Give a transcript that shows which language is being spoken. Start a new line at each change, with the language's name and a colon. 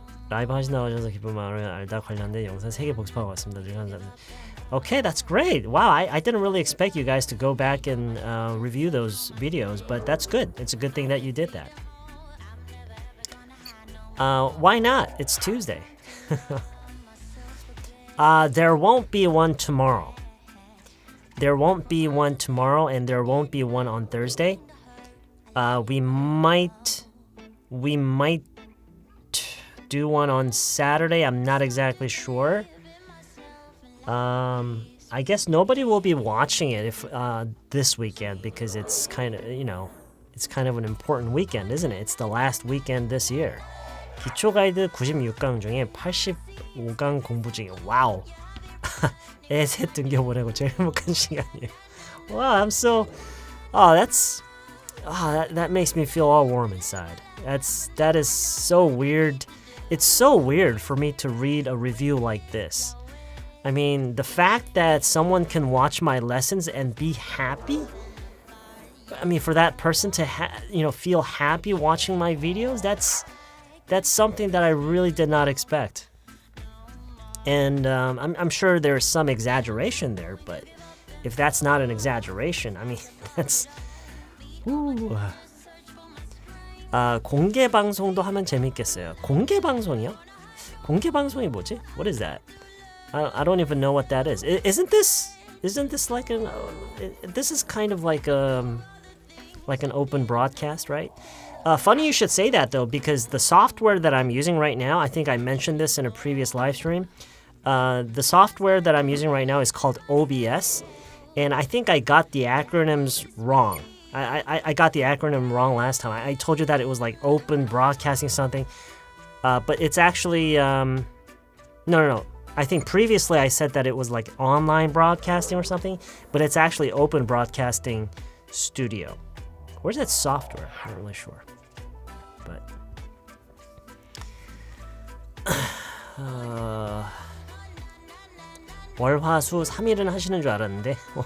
Korean: 라이브 하시 나와주셔서 기쁜 마음을 알다 관련된 영상 3개 복습하고 왔습니다.
English: Okay, that's great. Wow, I didn't really expect you guys to go back and review those videos, but that's good. It's a good thing that you did that. Why not? It's Tuesday. There won't be one tomorrow. There won't be one tomorrow, and there won't be one on Thursday. We might do one on Saturday. I'm not exactly sure. I guess nobody will be watching it if this weekend, because it's kind of an important weekend, isn't it? It's the last weekend this year.
Korean: 기초 가이드 96강 중에 85강 공부 중이에요. 와우. 애 셋 등겨보내고 제일 행복한 시간이에요.
English: Wow, I'm so... that makes me feel all warm inside. That is so weird. It's so weird for me to read a review like this. I mean, the fact that someone can watch my lessons and be happy, I mean, for that person to feel happy watching my videos, that's something that I really did not expect. And I'm sure there's some exaggeration there, but if that's not an exaggeration, I mean, that's... Ooh.
Korean: 공개 방송도 하면 재밌겠어요. 공개 방송이요? 공개 방송이 뭐지?
English: What is that? I don't even know what that is. Isn't this like this is kind of like an open broadcast, right? Funny you should say that though, because the software that I'm using right now, I think I mentioned this in a previous live stream. The software that I'm using right now is called OBS, and I think I got the acronyms wrong. I got the acronym wrong last time. I told you that it was like open broadcasting something, but it's actually no. I think previously I said that it was like online broadcasting or something, but it's actually open broadcasting studio. Where's that software? I'm not really sure. But
Korean: 월화수 3일은 하시는 줄 알았는데.